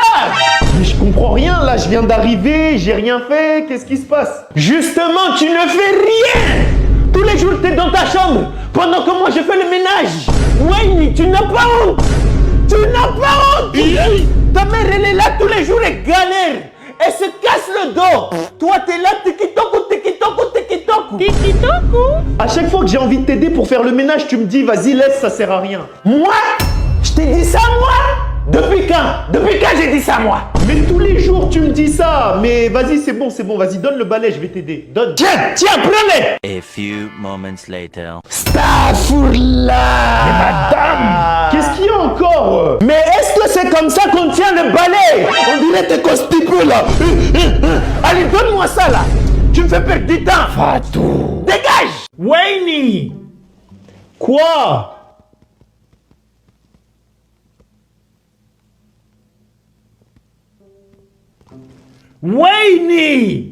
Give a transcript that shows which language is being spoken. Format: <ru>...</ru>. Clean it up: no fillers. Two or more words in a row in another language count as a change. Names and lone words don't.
<fr>Mais je comprends rien, là, je viens d'arriver, j'ai rien fait, qu'est-ce qui se passe? Justement, tu ne fais rien. Tous les jours, t'es dans ta chambre pendant que moi je fais le ménage. Wayne, tu n'as pas honte. Tu n'as pas honte. Ta mère, elle est là tous les jours et galère. Elle se casse le dos. Toi, t'es là, tiki-toku, tiki-toku, tiki-toku. Tiki-toku. À chaque fois que j'ai envie de t'aider pour faire le ménage, tu me dis, vas-y, laisse, ça sert à rien. Moi? Je t'ai dit ça, moi? Depuis quand? Depuis quand j'ai dit ça, moi? Mais tous les jours, tu me dis ça. Mais vas-y, c'est bon, vas-y, donne le balai, je vais t'aider. Donne. Tiens, prenez.</fr> <en>A few moments later.</en> <fr>Astaghfirullah. Mais madame, qu'est-ce qu'il y a encore? Mais est-ce que c'est comme ça qu'on tient le balai? On dirait t'es constipé là. Allez, donne-moi ça là. Tu me fais perdre du temps. Fatou. Dégage. Wayne. Quoi? Wayne.</fr>